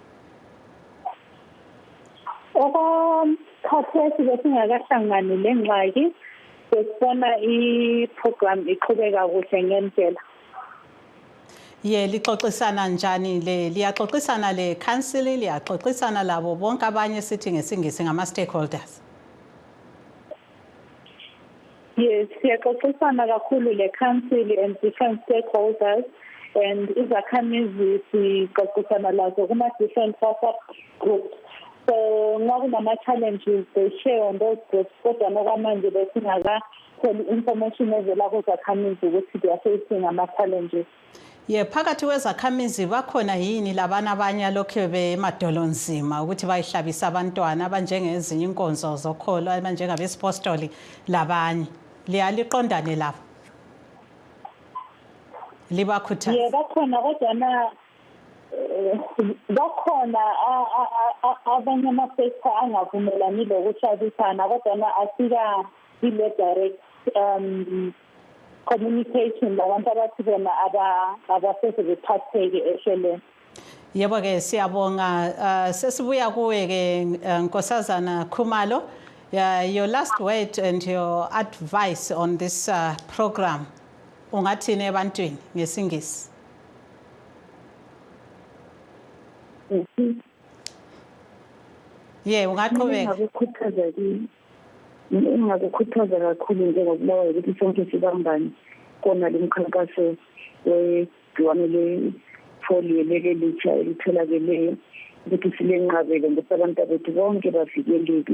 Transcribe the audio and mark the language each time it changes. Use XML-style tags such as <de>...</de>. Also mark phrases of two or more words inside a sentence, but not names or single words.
<nd>Okwakhathesi besingakahlangani le ngxaki besibona i-program iqhubeka kuhle ngendlela. Lixoxisana njani liyaxoxisana le council, liyaxoxisana labo bonke abanye sithi ngesingisi ngama-stakeholders? Yes, siyaxoxisana kakhulu le council</nd> <en>and different stakeholders, and</en> <nd>izakhamizi sixoxisana lazo kuma-</nd> <en>different WhatsApp groups. So</en> <nd>nxa kunama-challenges</nd> <en>they share on those groups,</en> <nd>kodwa nokwamanje besingakatholi information evela kuzakhamizi ukuthi</nd> <en>they are facing</en> <nd>ama-challenges. Phakathi kwezakhamizi bakhona yini labana abanye lokho bemadolo nzima ukuthi bayihlabisa abantwana abanjengezinye inkonzo zokholo abanjengabesipostoli labanye? Liyaliqondane lapho? Libakhuthaza? Bakhona kodwa bakhona abanye ama-sector angavumelani lokuhlabisana kodwa asika ile</nd> <en>direct communication</en> <nd>labantu abathi bona abasese bephatheke ehlelweni. Yebo-ke siyabonga. Sesibuya kuwe-ke Nkosazana Khumalo,</nd> <en>your last word and your advice on this program</en> <nd>ungathini ebantwini ngesingisi? Ungaqhubeka. Engakukhuthaza kakhulu njengokubawa ukuthi sonke sibambane kona le mkhankaso wegciwane le-polio leli litsha elitholakeleyo ukuthi silenqabele ngokuthi abantu bethu bonke bavikeleke.</nd>